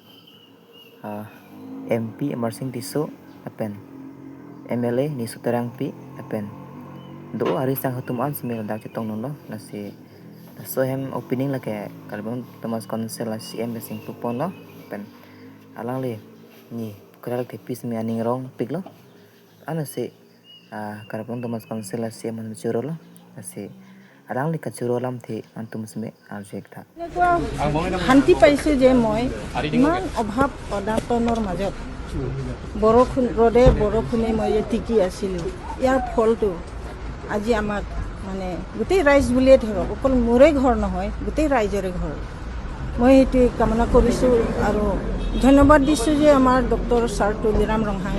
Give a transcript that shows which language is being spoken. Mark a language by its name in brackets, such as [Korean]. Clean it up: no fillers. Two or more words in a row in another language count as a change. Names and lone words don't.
[Karbi] MP Emersing Tiso pen MLA ni sutarang pi pen do ari sang hutum an sme ladak chitong num lo la se so hem opening la ke karbiang Thomas Council la CM besing pupon lo pen alang le ni kral ke pis me aning rong piglo ana se karbiang Thomas Council la CM man churo lo ase alang le ka churo lam the antum sme arjek tha [Assamese] শান্তি পাইছো যে মই ইমান অভাৱ অদাতনৰ মাজত বৰষুণ ৰদে বৰষুণে মই টিকি আছিলোঁ ইয়াৰ ফলটো আজি আমাক মানে গোটেই ৰাইজ বুলিয়ে ধৰক অকল মোৰে ঘৰ নহয় গোটেই ৰাইজৰে ঘৰ মই এইটোৱে কামনা কৰিছোঁ আৰু ধন্যবাদ দিছোঁ যে আমাৰ ডক্টৰ ছাৰ তুলিৰাম ৰংহাঙে